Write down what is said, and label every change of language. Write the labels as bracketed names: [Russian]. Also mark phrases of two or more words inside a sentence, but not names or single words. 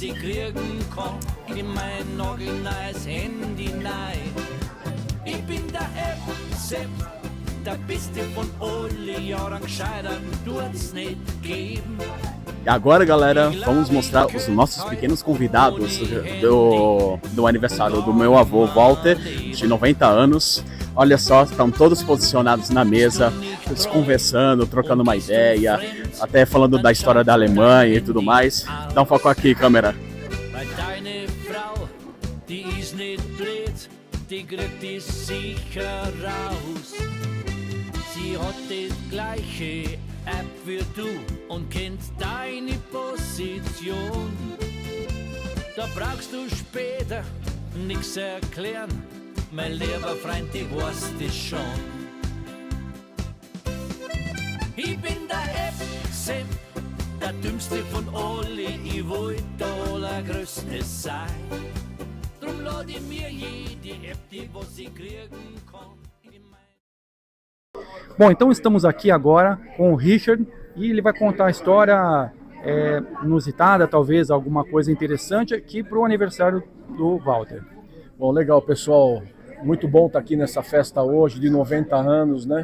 [Portuguese] E agora, galera, vamos mostrar os nossos pequenos convidados do aniversário do meu avô Walter, de 90 anos. Olha só, estão todos posicionados na mesa, todos conversando, trocando uma ideia, até falando da história da Alemanha e tudo mais. Dá um foco aqui, câmera. [German] Sie hat das gleiche App wie du und kennt deine Position. Da brauchst du später nix erklären, mein lieber Freund, ich weiß das schon. Ich bin der App-Sepp, der dümmste von alle, ich wollt der allergrößte sein. Drum lade ich mir jede App, die was ich kriegen kann. [Portuguese] Bom, então estamos aqui agora com o Richard e ele vai contar a história inusitada, talvez alguma coisa interessante aqui para o aniversário do Walter. Bom, legal, pessoal. Muito bom estar aqui nessa festa hoje de 90 anos, né?